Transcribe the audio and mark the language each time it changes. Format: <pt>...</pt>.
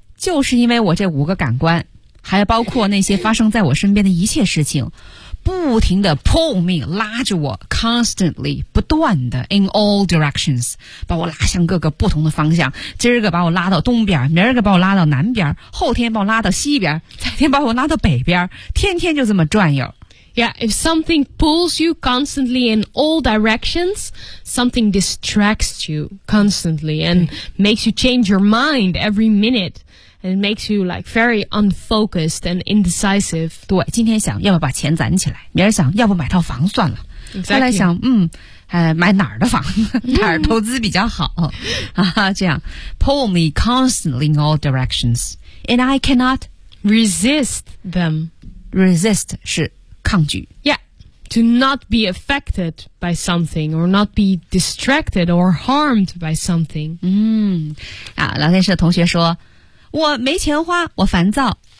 <zh>就是因为我这五个感官，还包括那些发生在我身边的一切事情，不停地</zh> <en>pull me,</en> <zh>拉着我</zh> <en>constantly,</en> <zh>不断地</zh> <en>in all directions,</en> <zh>把我拉向各个不同的方向，今儿个把我拉到东边，明儿个把我拉到南边，后天把我拉到西边，再天把我拉到北边，天天就这么转悠。</zh> <en>Yeah, if something pulls you constantly in all directions, something distracts you constantly and makes you change your mind every minute. And it makes you like very unfocused and indecisive.</en> <zh>对，今天想要不把钱攒起来，明儿想要不买套房算了。</zh> <en>Exactly.</en> <zh>后来想，买哪儿的房，哪儿投资比较好啊？这样</zh> <en>pull me constantly in all directions, and I cannot resist them.</en> <zh>Resist 是抗拒。</zh> <en>Yeah, to not be affected by something or not be distracted or harmed by something.</en> <zh>聊天室的同学说，我没钱花，我烦躁。</zh>